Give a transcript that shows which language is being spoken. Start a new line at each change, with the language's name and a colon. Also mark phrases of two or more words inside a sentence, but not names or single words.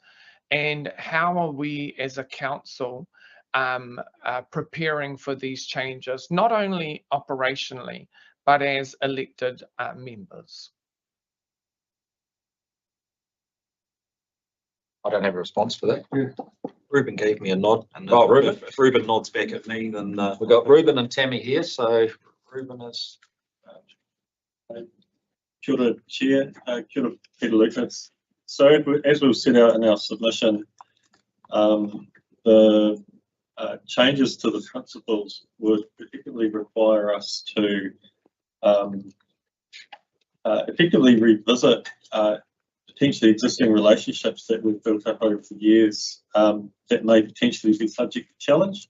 English: And how are we as a council preparing for these changes, not only operationally, but as elected members? I don't have a response for that. Ruben gave me a nod, and Oh, Ruben? if Ruben nods back at me, then We've got Ruben and Tammy here, so Ruben is.
Māori: Kia ora, Chair. Kia ora, Peter Lucas.
English: So as we've set out in our submission, the changes to the principles would particularly require us to effectively revisit potentially existing relationships that we've built up over the years that may potentially be subject to challenge.